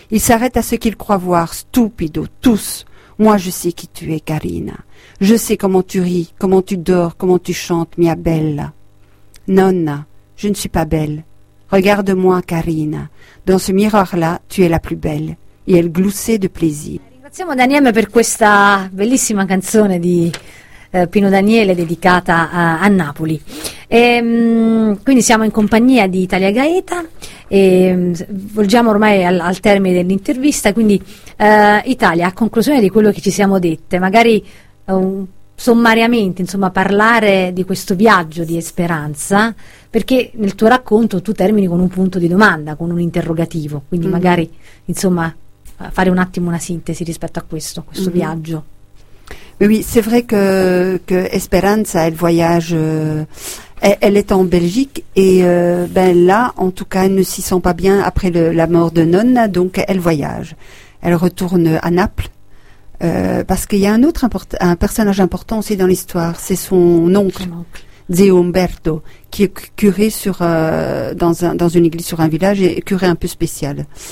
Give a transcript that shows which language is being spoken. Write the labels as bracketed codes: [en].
[fr] Ils s'arrêtent à ce qu'ils croient voir. Stupido, tous. Moi, je sais qui tu es, Karina. Je sais comment tu ris, comment tu dors, comment tu chantes, [it] mia bella. [fr] Nonna, je ne suis pas belle. Regarde-moi, Karina. Dans ce miroir-là, tu es la plus belle. Et elle gloussait de plaisir. [it] Ringraziamo Daniele per questa bellissima canzone di Pino Daniele dedicata a Napoli. E, quindi siamo in compagnia di Italia Gaeta. E volgiamo ormai al termine dell'intervista, quindi Italia, a conclusione di quello che ci siamo dette, magari sommariamente, insomma, parlare di questo viaggio di Esperanza, perché nel tuo racconto tu termini con un punto di domanda, con un interrogativo, quindi magari, insomma, fare un attimo una sintesi rispetto a questo viaggio. [fr] Oui, c'est vrai que Esperanza, elle voyage, elle est en Belgique et ben là, en tout cas, elle ne s'y sent pas bien après la mort de Nonna, donc elle voyage. Elle retourne à Naples parce qu'il y a un autre un personnage important aussi dans l'histoire, c'est son oncle, Zio Umberto, qui est curé dans une église sur un village et curé un peu spécial.